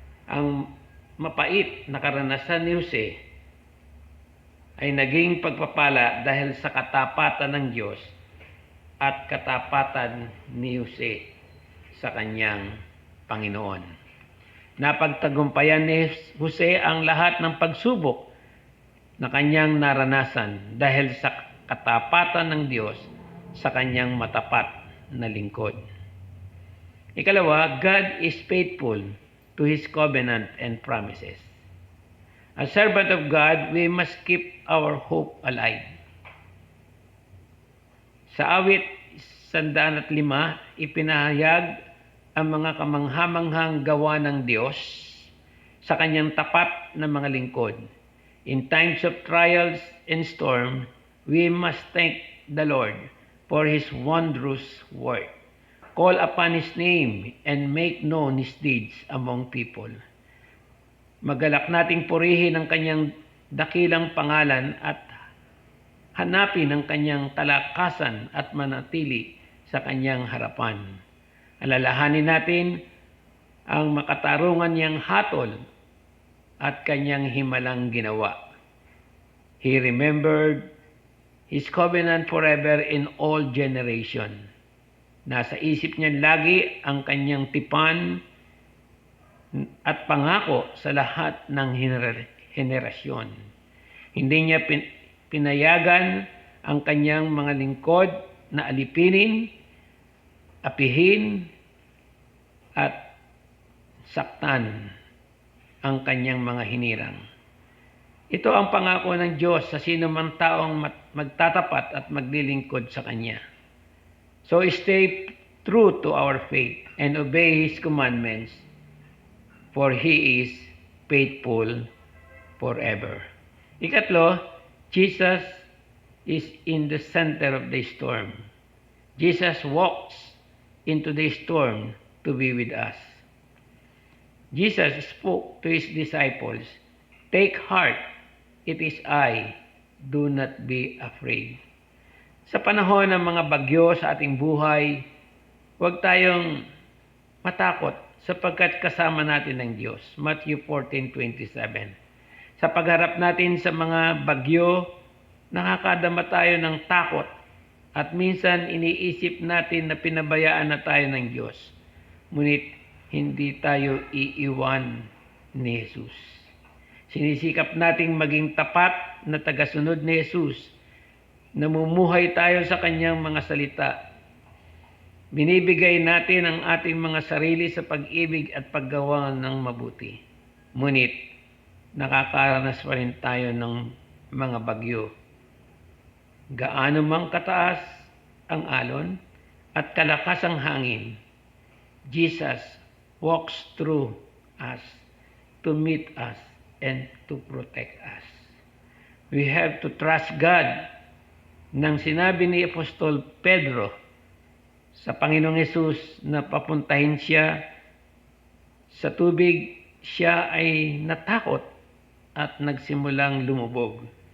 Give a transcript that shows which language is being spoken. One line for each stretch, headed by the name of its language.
Filipino: Ang mapait na karanasan ni Jose ay naging pagpapala dahil sa katapatan ng Diyos at katapatan ni Jose sa kanyang Panginoon. Napagtagumpayan ni Jose ang lahat ng pagsubok na kanyang naranasan dahil sa katapatan ng Diyos sa kanyang matapat na lingkod. Ikalawa,
English: God is faithful to His covenant and promises. As servant of God, we must keep our hope alive.
Filipino: Sa awit 105, ipinahayag ang mga kamanghamanghang gawa ng Diyos sa kanyang tapat na mga lingkod.
English: In times of trials and storm, we must thank the Lord for His wondrous work. Call upon His name and make known His deeds among people.
Filipino: Magalak nating purihin ang kanyang dakilang pangalan at hanapin ang kanyang talakasan at manatili sa kanyang harapan. Alalahanin natin ang makatarungan niyang hatol at kanyang himalang ginawa.
English: He remembered His covenant forever in all generation.
Filipino: Nasa isip niya lagi ang kanyang tipan at pangako sa lahat ng henerasyon. Hindi niya pinayagan ang kanyang mga lingkod na alipinin, apihin, at saktan ang kanyang mga hinirang. Ito ang pangako ng Diyos sa sino man taong magtatapat at maglilingkod sa Kanya.
English: So stay true to our faith and obey His commandments, for He is faithful forever.
Filipino: Ikatlo,
English: Jesus is in the center of the storm. Jesus walks into the storm to be with us. Jesus spoke to His disciples, "Take heart, it is I, do not be afraid."
Filipino: Sa panahon ng mga bagyo sa ating buhay, huwag tayong matakot sapagkat kasama natin ang Diyos. Matthew 14:27. Sa pagharap natin sa mga bagyo, nakakadama tayo ng takot at minsan iniisip natin na pinabayaan na tayo ng Diyos. Ngunit hindi tayo iiwan ni Jesus. Sinisikap nating maging tapat na tagasunod ni Jesus. Namumuhay tayo sa kanyang mga salita. Binibigay natin ang ating mga sarili sa pag-ibig at paggawa ng mabuti. Ngunit, nakakaranas pa rin tayo ng mga bagyo. Gaano mang kataas ang alon at kalakas ang hangin,
English: Jesus walks through us to meet us and to protect us. We have to trust God.
Filipino: Nang sinabi ni Apostol Pedro sa Panginoong Hesus na papuntahin siya sa tubig, siya ay natakot at nagsimulang lumubog.